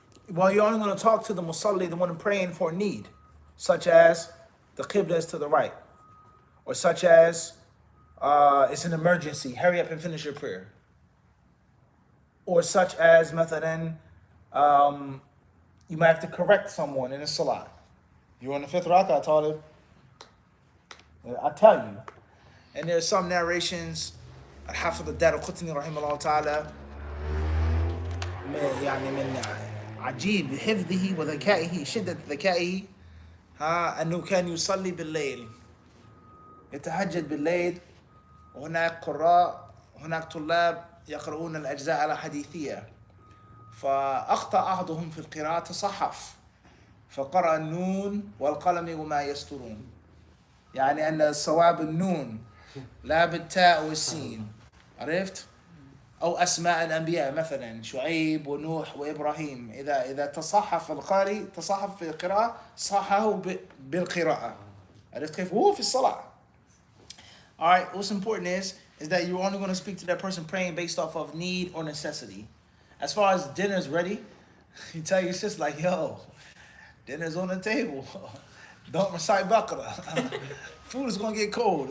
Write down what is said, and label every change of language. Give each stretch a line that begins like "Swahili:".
English: Well, you're only going to talk to the musalli, the one praying for need, such as the qibla is to the right, or such as it's an emergency, hurry up and finish your prayer, or such as mathalan, You might have to correct someone in a salah. You're on the fifth rak'ah, Talib. I tell you. And there's some narrations,
Arabic: الحافظ الدار القطني رحمه الله تعالى يعني من عجيب حفظه وذكائه شدة ذكائه أنه كان يصلي بالليل يتهجد بالليل وهناك قراء هناك طلاب يقرؤون الأجزاء الحديثية فأخطأ أحدهم في القراءة تصحف فقرأ النون والقلم وما يسطرون يعني أن الصواب النون لا بالتاء والسين عرفت؟ أو أسماء الأنبياء مثلا شعيب ونوح وإبراهيم إذا تصحف القارئ تصحف في القراءة صححه بالقراءة عرفت كيف؟ وهو في الصلاة.
English: Alright, what's important is that you're only going to speak to that person praying based off of need or necessity. As far as dinner's ready, you tell your sister like, yo, dinner's on the table. Don't recite Baqarah. Food is going to get cold.